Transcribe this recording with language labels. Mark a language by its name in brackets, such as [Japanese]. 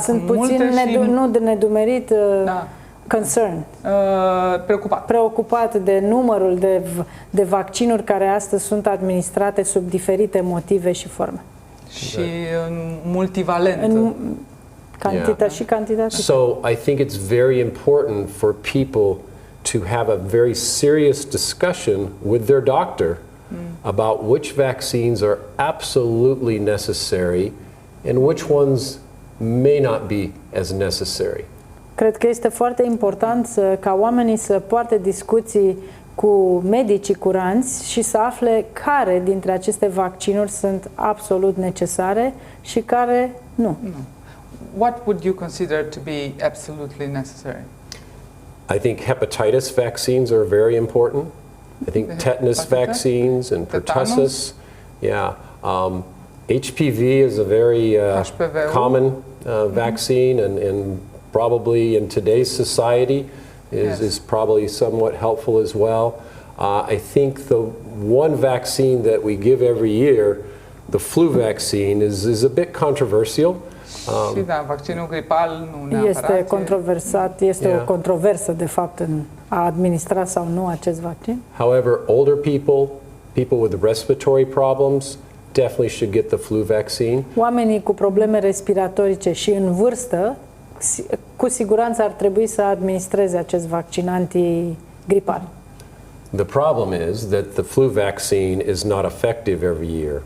[Romanian] sunt puțin nu de nedumerit, [English] concern. [Romanian] Preocupat de numărul de vaccinuri care astăzi sunt administrate sub diferite motive și forme. Și multivalent. Și cantitate. [English] So I think it's very important for people to have a very serious discussion with their doctor about which vaccines are absolutely necessary and which ones may not be as necessary. [Romanian] Cred că este foarte important ca oamenii să poarte discuții cu medicii curanți și să afle care dintre aceste vaccinuri sunt absolut necesare și care nu. [English] What would you consider to be absolutely necessary? I think hepatitis vaccines are very important. I think tetanus vaccines and pertussis. Yeah. HPV is a very common vaccine, and probably in today's society is probably somewhat helpful as well. I think the one vaccine that we give every year, the flu vaccine, is a bit controversial. [Romanian] Și vaccinul gripal nu neapărat. Este controversat, este o controversă de fapt în a administra sau nu acest vaccin. [English] However, older people with respiratory problems definitely should get the flu vaccine. [Romanian] Oamenii cu probleme respiratorice și în vârstă cu siguranță ar trebui să administreze acest vaccin gripal. [English] The problem is that the flu vaccine is not effective every year.